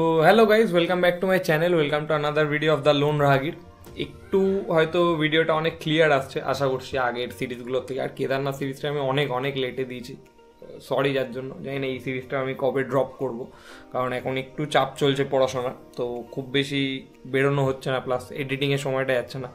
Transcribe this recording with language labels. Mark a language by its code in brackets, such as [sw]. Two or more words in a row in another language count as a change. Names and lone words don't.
[en] Hello guys welcome back to my channel welcome to another video of the Lone Rahagir. [bn] একটু হয়তো ভিডিওটা অনেক ক্লিয়ার আসছে আশা করছি আগের সিরিজগুলোর থেকে। আর কেদারনাথ সিরিজটা আমি অনেক লেটে দিয়েছি, সরি যার জন্য। জানি না এই সিরিজটা আমি কবে ড্রপ করব, কারণ এখন একটু চাপ চলছে পড়াশোনা, তো খুব বেশি বেরোনো হচ্ছে না, প্লাস এডিটিংয়ের সময়টা যাচ্ছে না।